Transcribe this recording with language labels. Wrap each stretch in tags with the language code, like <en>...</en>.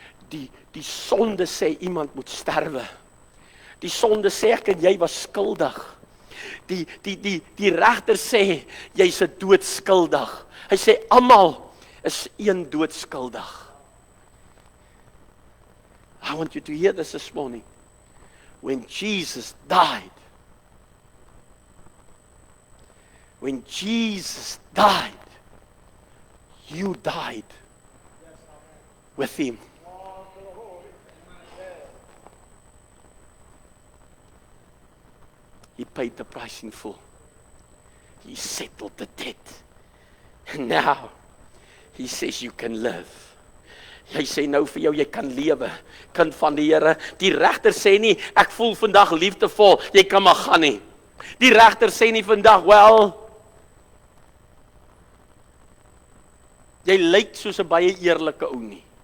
<af>Die sonde sê iemand moet sterwe. Die sonde sê ek en jy was skuldig. Die regter sê jy's 'n doodskuldig. Hy sê almal is een doodskuldig.</af> <en>I want you to hear this morning. When Jesus died, when Jesus died, you died with him. He paid the price in full. He settled the debt. And now, he says you can live.</en> <af>Hy sê nou vir jou, jy kan lewe, kind van die Here. Die regter sê nie, ek voel vandag liefdevol, jy kan maar gaan nie. Die regter sê nie vandag, wel, jy lyk soos 'n baie eerlike ou nie.</af>